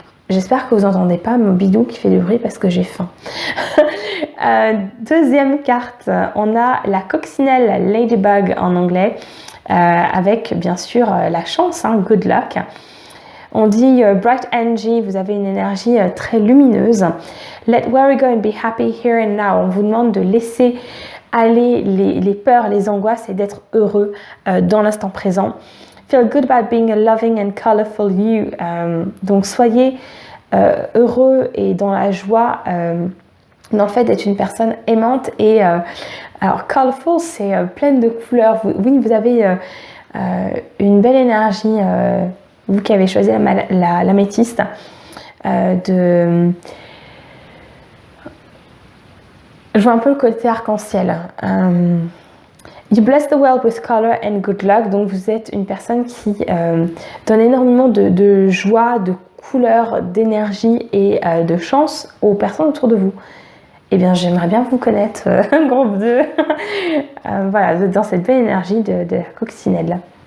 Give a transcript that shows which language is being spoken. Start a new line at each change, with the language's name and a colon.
French: J'espère que vous n'entendez pas mon bidou qui fait du bruit parce que j'ai faim. Deuxième carte, on a la coccinelle Ladybug en anglais, avec bien sûr la chance,
English: good luck.
French: On dit
English: bright energy,
French: vous avez une énergie très lumineuse.
English: Let worry go and be happy here and now.
French: On vous demande de laisser aller les peurs, les angoisses et d'être heureux dans l'instant présent.
English: Feel good about being a loving and colorful you.
French: Donc soyez heureux et dans la joie dans le fait d'être une personne aimante et alors colorful c'est pleine de couleurs. Oui, vous avez une belle énergie, vous qui avez choisi l'améthyste, je vois un peu le côté arc-en-ciel.
English: You bless the world with color and good luck.
French: Donc vous êtes une personne qui donne énormément de joie, de couleur, d'énergie et de chance aux personnes autour de vous. Eh bien j'aimerais bien vous connaître, groupe 2. Voilà, vous êtes dans cette belle énergie de la coccinelle.